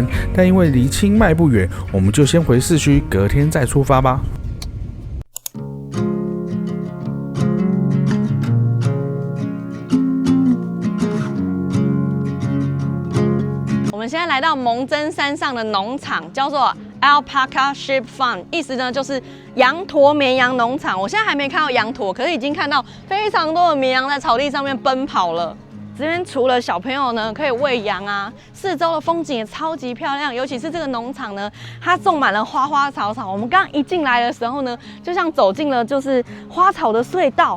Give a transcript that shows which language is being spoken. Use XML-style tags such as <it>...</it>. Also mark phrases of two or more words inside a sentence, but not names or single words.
<zh>但因為離清邁不遠，我們就先回市區，隔天再出發吧。我們現在來到蒙真山上的農場，叫做 Alpaca Sheep Farm，意思呢就是羊駝綿羊農場。我現在還沒看到羊駝，可是已經看到非常多的綿羊在草地上面奔跑了。這邊除了小朋友呢可以餵羊啊，四周的風景也超級漂亮，尤其是這個農場呢，它種滿了花花草草。我們剛剛一進來的時候呢，就像走進了就是花草的隧道。</zh>